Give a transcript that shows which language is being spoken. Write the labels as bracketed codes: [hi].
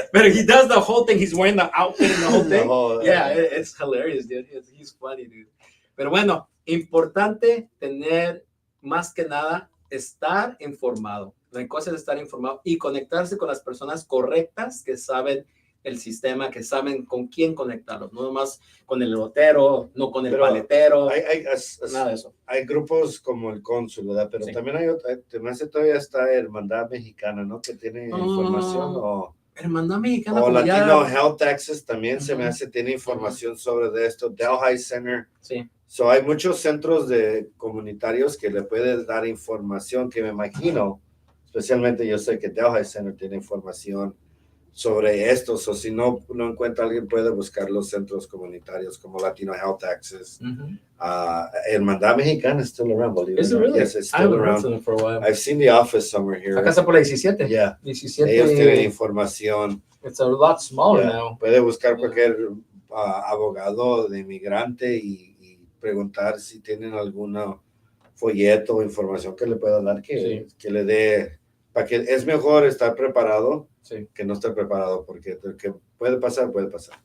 [en] But he does the whole thing. He's wearing the outfit and the whole thing. Yeah, it's hilarious, dude. He's funny, dude. [es] Pero bueno, importante tener más que nada estar informado. La cosa es estar informado y conectarse con las personas correctas que saben el sistema, que saben con quién conectarlos, no nomás con el lotero, no con el paletero, nada de eso. Hay grupos como el cónsul, ¿verdad? Pero también todavía está Hermandad Mexicana, ¿no? Que tiene información Hermandad Mexicana. O Latino Health Access también se me hace, tiene información sobre esto. Delhi Center. Sí. So hay muchos centros de comunitarios que le pueden dar información que me imagino, especialmente yo sé que Delhi Center tiene información sobre esto, o si no encuentra alguien puede buscar los centros comunitarios como Latino Health Access. [en] Hermandad Mexicana is still around, believe it or not. Really? Yes, it's still around. For a while. I've seen the office somewhere here. [es] Acá está por la 17. [en] Yeah. 17. [es] Ellos tienen información. [en] It's a lot smaller now. [es] Puede buscar cualquier abogado de inmigrante y preguntar si tienen alguna folleto o información que le puedan dar que le dé, para que es mejor estar preparado que no estar preparado, porque lo que puede pasar, puede pasar.